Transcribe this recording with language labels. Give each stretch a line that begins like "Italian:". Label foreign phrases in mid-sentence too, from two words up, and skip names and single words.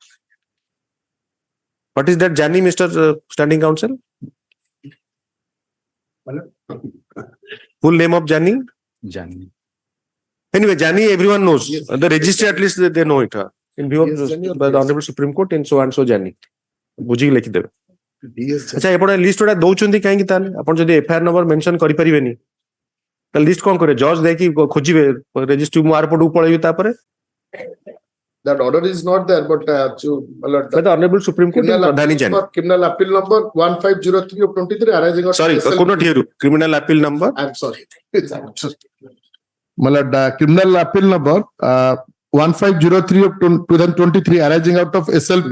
English: What is that Jani, Mr. Standing Counsel? Full name of Jani? Jani. Anyway, Jani everyone knows. Yes. The registry at least they know it. In view Yes, of Jani or by the DS? Honorable Supreme Court in so and so Jani.
Odia: ବୁଝିକି ଲେଖିଦେବେ।
English: DS
Odia: ଆଚ୍ଛା ଏପଟ ଲିଷ୍ଟ ଗୁଡ଼ା ଦଉଛନ୍ତି କାହିଁକି ତାହେଲେ ଆପଣ ଯଦି
English: FIR number mention
Odia: କରିପାରିବେନି ତାହେଲେ ଲିଷ୍ଟ କଣ କରିବେ ଜଜ୍ ଦେଇକି ଖୋଜିବେ ରେଜିଷ୍ଟ୍ରି ମୁଁ ଆର ପଟକୁ ପଳେଇବି ତାପରେ
English: That order is not there, but the Honorable Supreme Court in Pradhani Jani. criminal appeal number 1503 of 23 arising out. Sorry, could not hear you. Criminal appeal number. I'm sorry. Criminal appeal number 1503 of 2023 arising out of SLP